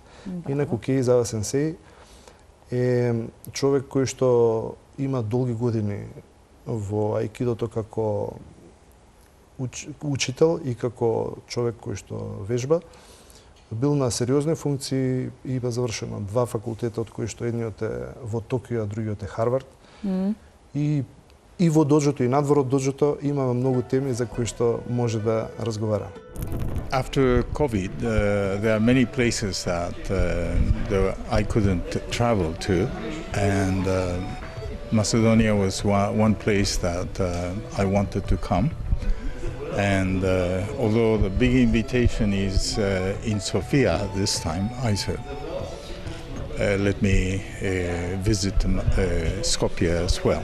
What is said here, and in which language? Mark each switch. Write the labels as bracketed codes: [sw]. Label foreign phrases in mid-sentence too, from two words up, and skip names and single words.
[mk] Инаку Кеизава Сенсеј е човек кој што има долги години во аикидото како учител и како човек кој што вежба. Бил на сериозни функции и има завршено 2 факултета, од кои што едниот е во Токио, а другиот е Харвард. И во доџото и надвор од доџото имаме многу теми за кои што може да разговараме. [en] After COVID, there are many places that I couldn't travel to, and Macedonia was one place that I wanted to come. And although the big invitation is in Sofia this time, I said, let me visit Skopje as well.